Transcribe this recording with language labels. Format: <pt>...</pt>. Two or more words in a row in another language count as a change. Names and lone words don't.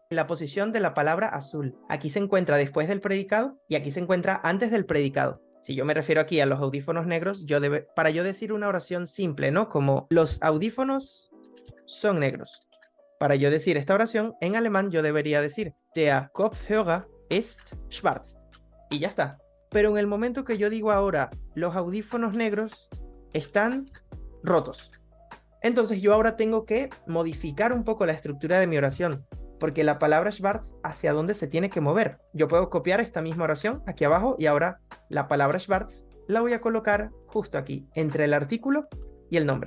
<es>La posición de la palabra azul. Aquí se encuentra después del predicado y aquí se encuentra antes del predicado. Si yo me refiero aquí a los audífonos negros, para yo decir una oración simple, ¿no? Como los audífonos son negros. Para yo decir esta oración en alemán, yo debería decir</es> <de>der Kopfhörer ist schwarz.</de> <es>Y ya está. Pero en el momento que yo digo ahora, los audífonos negros están rotos. Entonces yo ahora tengo que modificar un poco la estructura de mi oración, porque la palabra schwarz, ¿hacia dónde se tiene que mover? Yo puedo copiar esta misma oración aquí abajo y ahora la palabra schwarz la voy a colocar justo aquí, entre el artículo y el nombre.</es>